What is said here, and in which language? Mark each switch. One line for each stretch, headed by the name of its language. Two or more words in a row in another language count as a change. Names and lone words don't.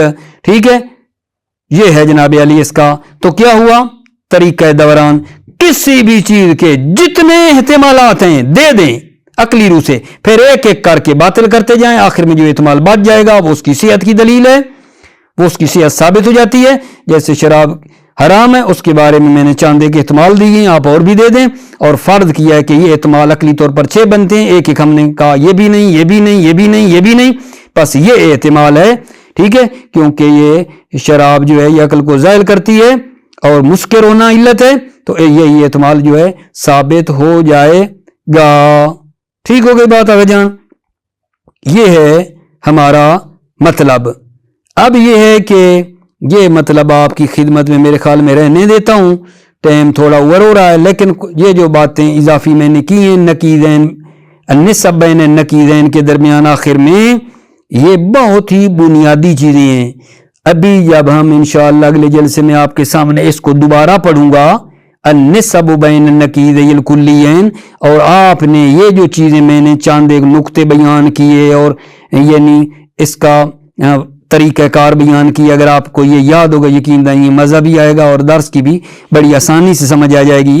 Urdu: ٹھیک ہے، یہ ہے جناب علی اس کا. تو کیا ہوا? طریقہ دوران، کسی بھی چیز کے جتنے احتمالات ہیں دے دیں عقلی روح سے، پھر ایک ایک کر کے باطل کرتے جائیں، آخر میں جو احتمال بچ جائے گا وہ اس کی صحت کی دلیل ہے. وہ اس کی صحت ثابت ہو جاتی ہے. جیسے شراب حرام ہے اس کے بارے میں نے چاندے کے احتمال دی ہیں, آپ اور بھی دے دیں, اور فرض کیا ہے کہ یہ احتمال عقلی طور پر 6 بنتے ہیں, ایک ہم نے کہا یہ بھی نہیں, یہ بھی نہیں, یہ بھی نہیں, یہ بھی نہیں, بس یہ احتمال ہے. ٹھیک ہے, کیونکہ یہ شراب جو ہے یہ عقل کو زائل کرتی ہے اور مسکر ہونا علت ہے, تو یہی احتمال جو ہے ثابت ہو جائے گا. ٹھیک ہو گئی بات آگے جان. یہ ہے ہمارا مطلب. اب یہ ہے کہ یہ مطلب آپ کی خدمت میں میرے خیال میں رہنے دیتا ہوں, ٹائم تھوڑا اوور ہو رہا ہے, لیکن یہ جو باتیں اضافی میں نے کی ہیں نقیضین
Arabic: النسب بین النقیضین
Urdu: کے درمیان آخر میں, یہ بہت ہی بنیادی چیزیں ہیں. ابھی جب ہم انشاءاللہ اگلے جلسے میں آپ کے سامنے اس کو دوبارہ پڑھوں گا,
Arabic: النسب بین النقیضین الکلیین,
Urdu: اور آپ نے یہ جو چیزیں میں نے چاند ایک نقطے بیان کیے اور یعنی اس کا طریقہ کار بیان کی, اگر آپ کو یہ یاد ہوگا یقین دیں یہ مزہ بھی آئے گا اور درس کی بھی بڑی آسانی سے سمجھ آ جائے گی.